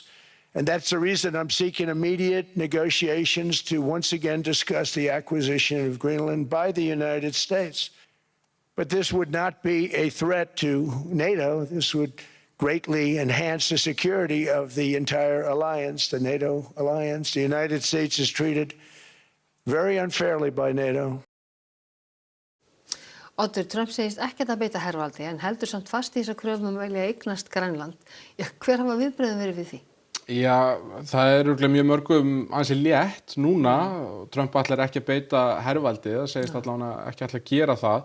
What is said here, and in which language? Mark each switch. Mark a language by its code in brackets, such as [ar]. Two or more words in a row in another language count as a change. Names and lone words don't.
[en] And that's the reason I'm seeking immediate negotiations to once again discuss the acquisition of Greenland by the United States. But this would not be a threat to NATO. This would greatly enhance the security of the entire alliance, the NATO alliance. The United States is treated very unfairly by NATO. [is] Oddur, Trump segist ekkert að beita hervaldi en heldur samt fast í þessa kröfum að velja að eignast Grænland. Hver hafa viðbrögðin verið við því? Já, það er örugglega mjög mörgum ansi létt núna. Trump ætlar ekki að beita hervaldi, það segist allavega ekki ætla að gera það.